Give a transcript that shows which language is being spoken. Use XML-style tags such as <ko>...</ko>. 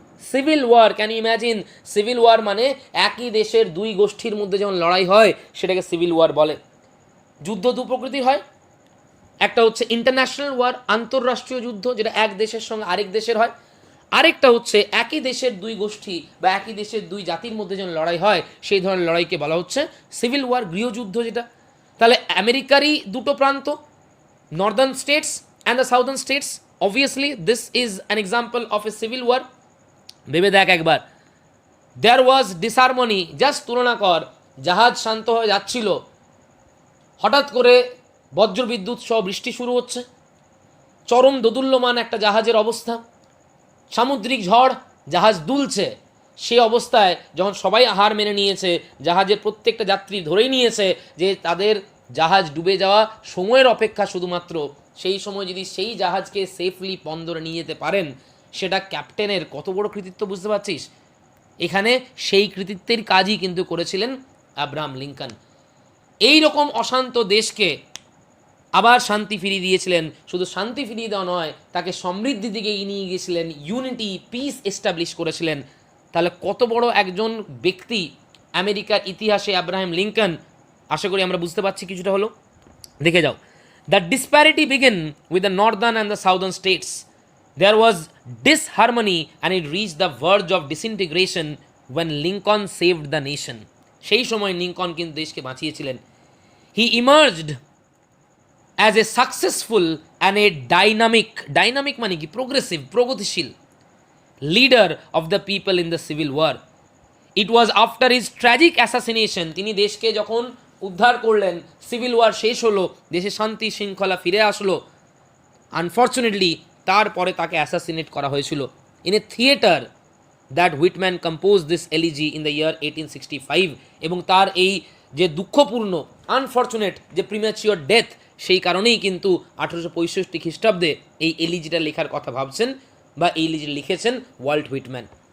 <bn>Civil war, can you imagine? Civil war মানে একই দেশের দুই গোষ্ঠীর মধ্যে যেমন লড়াই হয়, সেটাকে সিভিল ওয়ার বলে। যুদ্ধ দু প্রকৃতির হয়, একটা হচ্ছে ইন্টারন্যাশনাল ওয়ার, আন্তঃরাষ্ট্রীয় যুদ্ধ, যেটা এক দেশের সঙ্গে আরেক দেশের হয়। আরেকটা হচ্ছে একই দেশের দুই গোষ্ঠী বা একই দেশের দুই জাতির মধ্যে যেমন লড়াই হয়, সেই ধরনের লড়াইকে বলা হচ্ছে সিভিল ওয়ার, গৃহযুদ্ধ যেটা। তাহলে আমেরিকারই দুটো প্রান্ত,</bn> <en>Northern states and the southern states, obviously this is an example of a civil war.</en> <bn>ভেবে দেখ একবার,</bn> <en>there was disharmony, just</en> <bn>তুলনা কর, জাহাজ শান্ত হয়ে যাচ্ছিল, হঠাৎ করে বজ্রবিদ্যুৎ সহ বৃষ্টি শুরু হচ্ছে, চরম দোদুল্যমান একটা জাহাজের অবস্থা, সামুদ্রিক ঝড়, জাহাজ দুলছে। সেই অবস্থায় যখন সবাই হার মেনে নিয়েছে, জাহাজের প্রত্যেকটা যাত্রী ধরেই নিয়েছে যে তাদের জাহাজ ডুবে যাওয়া সময়ের অপেক্ষা শুধুমাত্র, সেই সময় যদি সেই জাহাজকে সেফলি বন্দরে নিয়ে যেতে পারেন, সেটা ক্যাপ্টেনের কত বড় কৃতিত্ব, বুঝতে পারছিস? এখানে সেই কৃতিত্বের কাজই কিন্তু করেছিলেন আব্রাহাম লিঙ্কন। এই রকম অশান্ত দেশকে আবার শান্তি ফিরিয়ে দিয়েছিলেন। শুধু শান্তি ফিরিয়ে দেওয়া নয়, তাকে সমৃদ্ধির দিকে নিয়ে গিয়েছিলেন, ইউনিটি, পিস এস্টাবলিশ করেছিলেন। তাহলে কত বড় একজন ব্যক্তি আমেরিকার ইতিহাসে আব্রাহাম লিঙ্কন। আশা করি আমরা বুঝতে পারছি কিছুটা হলো। দেখে যাও,</bn> <en>the disparity began with the northern and the southern states. There was disharmony and it reached the verge of disintegration when Lincoln saved the nation.</en> <bn>সেই সময় লিঙ্কন কিন্তু দেশকে বাঁচিয়েছিলেন।</bn> <en>He emerged as a successful and a dynamic</en> <bn>মানে কি,</bn> <en>progressive, প্রগতিশীল leader of the people in the civil war. It was after his tragic assassination,</en> <bn>তিনি দেশকে যখন উদ্ধার করলেন, সিভিল ওয়ার শেষ হলো, দেশে শান্তি শৃঙ্খলা ফিরে আসলো, আনফর্চুনেটলি তারপরে তাকে অ্যাসাসিনেট করা হয়েছিল।</bn> <en>in a theatre that Whitman composed this elegy in the year 1865</en> <bn>এবং তার এই যে দুঃখপূর্ণ আনফর্চুনেট যে প্রিম্যাচিওর ডেথ সেই কারণেই কিন্তু 1865 খ্রিস্টাব্দে এই এলিজিটা লেখার কথা ভাবছেন বা এই এলিজি লিখেছেন ওয়াল্ট হুইটম্যান।</bn>